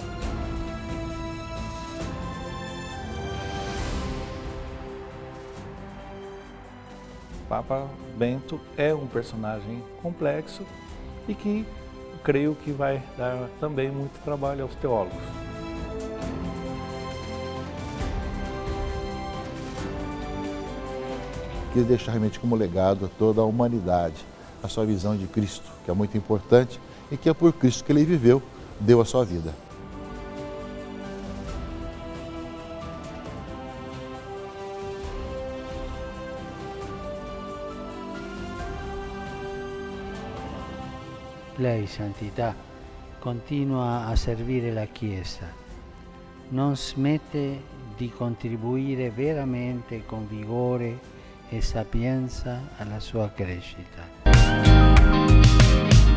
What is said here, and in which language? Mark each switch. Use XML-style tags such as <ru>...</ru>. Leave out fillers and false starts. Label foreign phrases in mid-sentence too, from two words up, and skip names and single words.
<pt>Papa Bento é um personagem complexo e que creio que vai dar também muito trabalho aos teólogos. Queria deixar realmente como legado a toda a humanidade a sua visão de Cristo, que é muito importante e que é por Cristo que ele viveu, deu a sua vida.</pt> <it>Lei, Santità, continua a servire la Chiesa, non smette di contribuire veramente con vigore e sapienza alla sua crescita.</it>